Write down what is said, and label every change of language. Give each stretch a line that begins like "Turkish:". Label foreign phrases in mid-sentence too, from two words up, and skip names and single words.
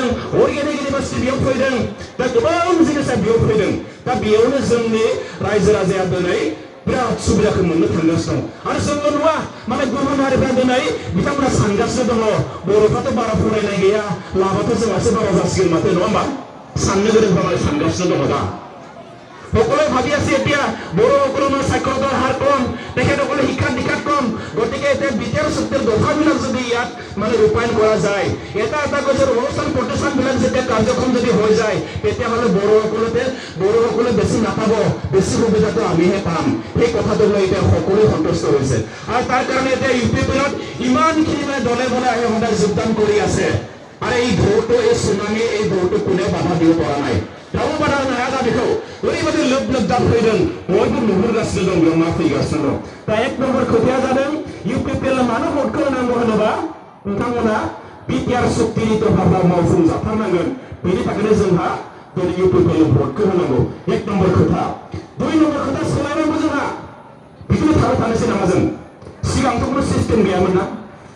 English: organic university
Bodo: बेयाव फैदों दा गोबां जिनिसा बेयाव फैदों दा बेयावनो जोंनि रायजो राजाया दिनै बिराद सुबिदाखौ मोननो थांगासिनो दं आरो जोंल' नङा माने गुबुन हारिफ्रा दिनै बिथांमोना सानगासिनो दङ बर'फ्राथ' बारा फरायनाय गैया लाबाथ' जोंहासो बारा जासिगोन माथो नङा होमबा साननो गोरोंफ्रा माने सानगासिनो दङ दा
Assamese: সকলে ভাবি আছে এতিয়া বড়োসকলৰ সাক্ষৰতাৰ হাৰ কম তেখেতসকলে শিক্ষা দীক্ষাত কম গতিকে এতিয়া BTR চুক্তিৰ দফাবিলাক যদি ইয়াত মানে ৰূপায়ণ কৰা যায় এটা কৈছে অনুষ্ঠান প্ৰতিষ্ঠানবিলাক যেতিয়া কাৰ্যক্ৰম যদি হৈ যায় তেতিয়াহ'লে বড়োসকলে বেছি নাপাব বেছি সুবিধাটো আমিহে পাম সেই কথাটো লৈ এতিয়া সকলোৱে সন্তুষ্ট হৈছে আৰু তাৰ কাৰণে এতিয়া UPPLত ইমানখিনি মানে দলে বলে আহি সদায় যোগদান কৰি আছে আৰু এই ভোটটো এই চুনামি এই ভোটটো কোনে বাধা দিব পৰা নাই
Bodo: रावबो बादा होनो हाया दा बेखौ ओरैबायदि लोब लोब दाब फैदों बयबो नुहुरगासिनो दं बेयाव मा फैगासिनो दं दा 1 नम्बर खोथाया जादों UPPL मानो भटखौ होनांगौ होनोबा नोंथांमोना BTR सुक्तिनि दफाफ्रा मावफुंजाथारनांगोन बेनि थाखायनो जोंहा दिनै इउपिपिएल भटखौ होनांगौ 1 नम्बर खोथा 2 नम्बर खोथा सोलायनांगौ जोंहा बिदिनो थाबाय थानोसै नामा जों सिगांथ' कुनु सिस्टेम गैयामोन ना दा